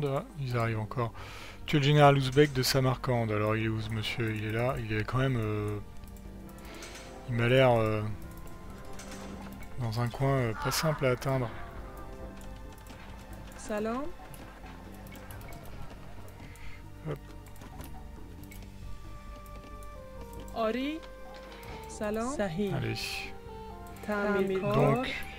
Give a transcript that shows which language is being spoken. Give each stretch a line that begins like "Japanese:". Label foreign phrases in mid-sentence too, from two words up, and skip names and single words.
French: Ah, ils arrivent encore. Tu es le général ouzbek de Samarcande. Alors, il est où ce monsieur? Il est là. Il est quand même Il m'a l'air dans un coin pas simple à atteindre.
Persian: سلام.
French: Hop.
Persian: آری. سلام. صحیح.
French: Allez.
Persian: تعمیرکار.
French: Donc,